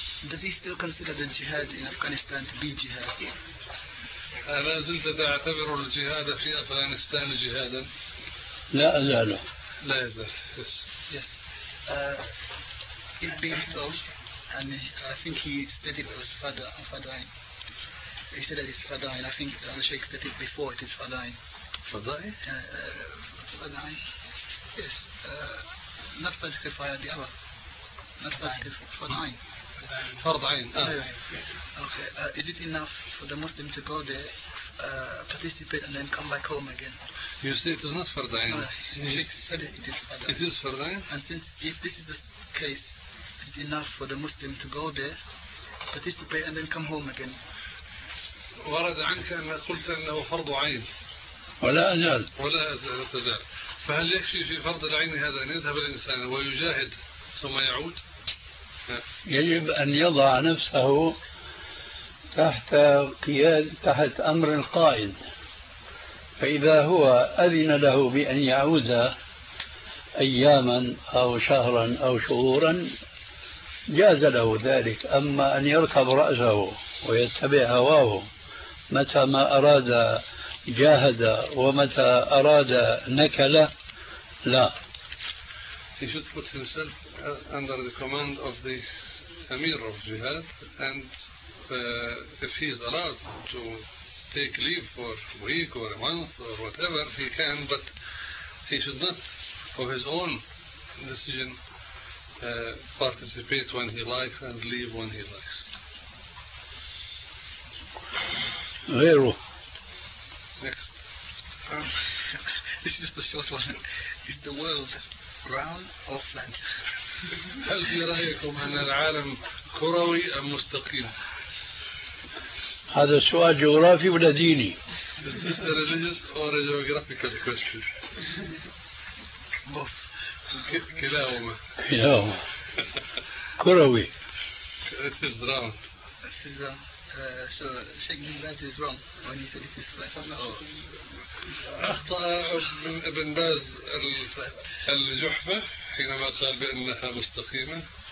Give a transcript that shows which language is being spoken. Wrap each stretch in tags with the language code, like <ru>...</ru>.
<en>Does he still consider the jihad in Afghanistan to be jihad?</en> <ar>ألا زلت تعتبر الجهاد في أفغانستان جهادا؟ لا أزاله. لا يزال.</ar> <en>Yes. Yes. It's been so, and I think he stated it was fadain. He said that it's fadain. I think the Sheikh stated before it is fadain. Fadain? Fadain. Yes. Not fadain. The other. Not fadain.</en> <ar>فرض عين.</ar> <en>Okay. Is it enough for the Muslim to go there, participate, and then come back home again? You say it is not فرض عين. It is</en> <ar>فرض عين.</ar> <en>And since if this is the case, is it enough for the Muslim to go there, participate, and then come home again?</en> <ar>ورد عنك أن قلت أنه فرض عين. ولا أزال. ولا أزال. فهل يكفي في فرض العين هذا أن يذهب الإنسان ويجاهد ثم يعود؟ يجب أن يضع نفسه تحت قيادة تحت أمر القائد، فإذا هو أذن له بأن يعود أياما أو شهرا أو شهورا جاز له ذلك، أما أن يركب رأسه ويتبع هواه متى ما أراد جاهد ومتى أراد نكل لا.</ar> <en>He should put himself under the command of the Amir of Jihad, and if he's allowed to take leave for a week or a month or whatever, he can, but he should not, of his own decision, participate when he likes and leave when he likes. Zero. Next. This is the short one. Is the world round or flat?</en> <ar>هل في رأيكم أن العالم كروي أم مستقيم؟ هذا سؤال جغرافي ولا ديني؟</ar> <en>Is this a religious or a geographical question? Both.</en> <ar>كلاهما. كلاهما. كروي.</ar> <en>It is round. So Sheikh Ibn Baz is wrong when he said it is flat.</en> <ar>أخطأ ابن باز الجحفة حينما قال بأنها مستقيمة.</ar>